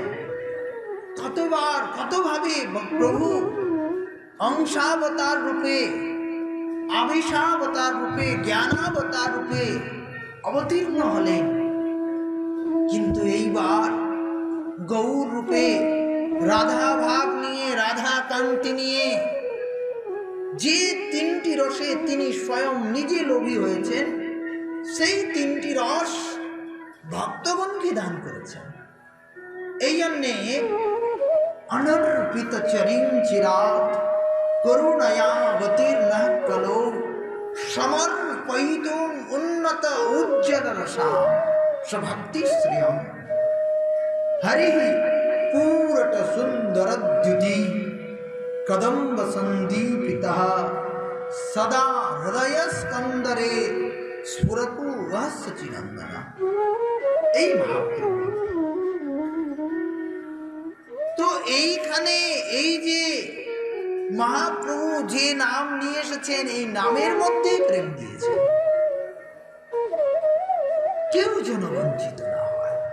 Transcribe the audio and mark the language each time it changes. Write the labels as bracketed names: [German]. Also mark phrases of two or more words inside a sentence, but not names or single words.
[Bangla] কতবার কতভাবে প্রভু অংশাবতার রূপে, আবিষাবতার রূপে, জ্ঞানাবতার রূপে অবতীর্ণ হলেন, কিন্তু এইবার গৌর রূপে রাধা ভাব নিয়ে, রাধা কান্তি নিয়ে, যে তিনটি রসে তিনি স্বয়ং নিজে লোভী হয়েছেন, সেই তিনটি রস ভক্তগণকে দান করেছেন। [Sanskrit] এই জন্যে অনর্পিত চরিং চিরাত করুণয়াবতীর্ণ কলো সমর্পয়িতুম উন্নত উজ্জ্বল রসাম স্বভক্তি শ্রিয়ম হরি পুরট সুন্দরদ্যুতি কদম্ব সন্দীপিতঃ সদা হৃদয় স্কন্দরে স্ফুরতু বহ সচিনন্দন। [Bangla] এই মহাপ্রভু তো এইখানে এই যে মহাপ্রভু যে নাম নিয়ে এসেছেন, এই নামের মধ্যে প্রেম দিয়েছেন, কেউ যেন বঞ্চিত না হয়।